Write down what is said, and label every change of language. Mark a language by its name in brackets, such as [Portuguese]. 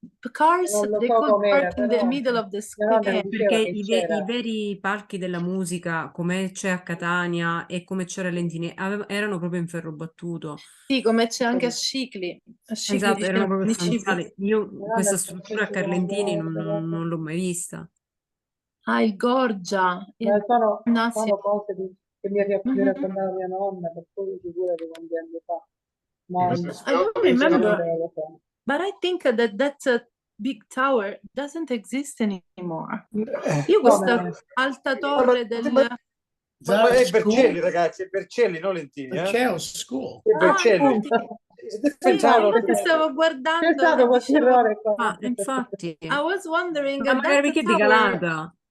[English] The cars, they could park in the middle of the square. [Italian] Perché i veri palchi della musica, come c'è a Catania e come c'era a Lentini, erano proprio in ferro battuto. Sì, come c'è anche a Scicli. Esatto, erano proprio stanziali. Io questa struttura a Carlentini non l'ho mai vista. Il Gorgia. Sono cose di che mi raccontava mia nonna, per cui figurati quanti anni fa. Ma [English] I don't remember, but I think that that big tower doesn't exist anymore. [Italian] Io questa alta torre del... Ma è Vercelli, ragazzi, è Vercelli, non Lentini. [English] Vercelli School. [Italian] È Vercelli. Sì, infatti stavo guardando. C'è stato qualche errore qua. Ah, infatti. [English] I was wondering, [Italian] Ma magari perché di Galata?